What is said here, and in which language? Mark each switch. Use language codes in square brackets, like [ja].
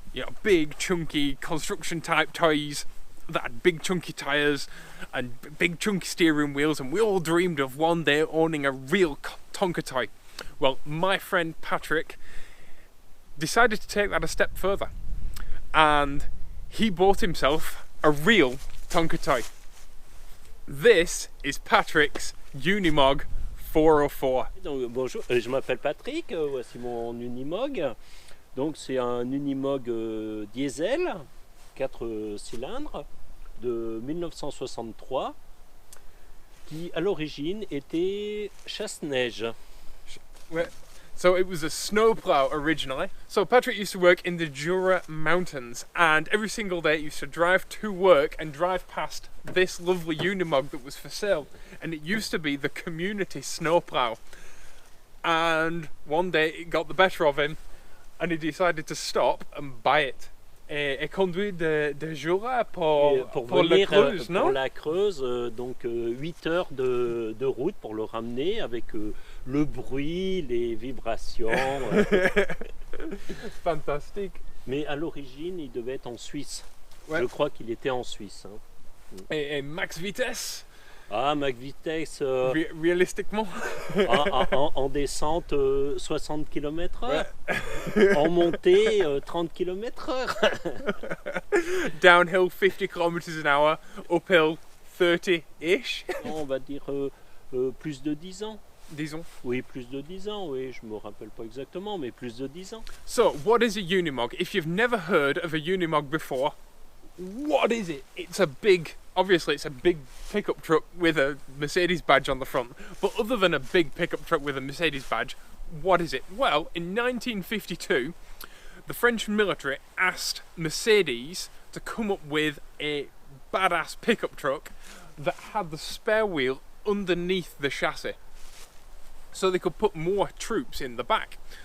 [en] You know, big, chunky, construction type toys that had big chunky tyres and big chunky steering wheels, and we all dreamed of one day owning a real Tonka toy. Well, my friend Patrick decided to take that a step further, and he bought himself a real Tonka toy. This is Patrick's Unimog 404. [fr] Donc, bonjour, je m'appelle Patrick, voici mon Unimog. Donc c'est un Unimog diesel, 4 cylindres, de 1963, qui à l'origine était chasse-neige. [en] So it was a snowplow originally. So Patrick used to work in the Jura mountains, and every single day he used to drive to work and drive past this lovely Unimog that was for sale, and it used to be the community snowplow. And one day it got the better of him and he decided to stop and buy it. [fr] Et conduit de Jura pour la Creuse, non? Pour la Creuse, donc 8 heures de route pour le ramener avec le bruit, les vibrations. Fantastique. Mais à l'origine, il devait être en Suisse. Ouais. Je crois qu'il était en Suisse. Hein. Et max vitesse? Ah, max vitesse. Réalistiquement? En descente, 60 km/h. Ouais. En montée, 30 km/h. [en] Downhill, 50 km an hour. Uphill, 30-ish. [fr] On va dire plus de 10 ans. Disons. Oui, plus de 10 ans, oui, je me rappelle pas exactement, mais plus de 10 ans. [en] So, what is a Unimog? If you've never heard of a Unimog before, what is it? Obviously it's a big pickup truck with a Mercedes badge on the front, but other than a big pickup truck with a Mercedes badge, what is it? Well, in 1952, the French military asked Mercedes to come up with a badass pickup truck that had the spare wheel underneath the chassis, so they could put more troops in the back.